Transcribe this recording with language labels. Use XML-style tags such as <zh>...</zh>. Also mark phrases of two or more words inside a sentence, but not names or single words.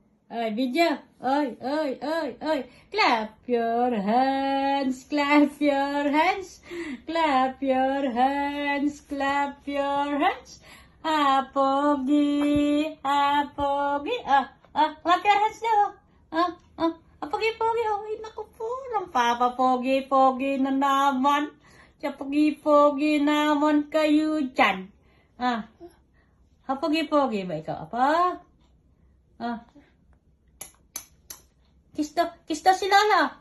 <en>Ay, video. Oy, oy, oy, oy. Clap your hands, clap your hands. Clap your hands, clap your hands.</en> <tl>Pogi, pogi.</tl> <en>Clap your hands</en> <tl>daw. Pogi-pogi. Ay, naku po. Ang pogi-pogi na naman. Pogi-pogi naman kayo dyan. Pogi-pogi ba ikaw, apa? Kiss daw si Lola.</tl>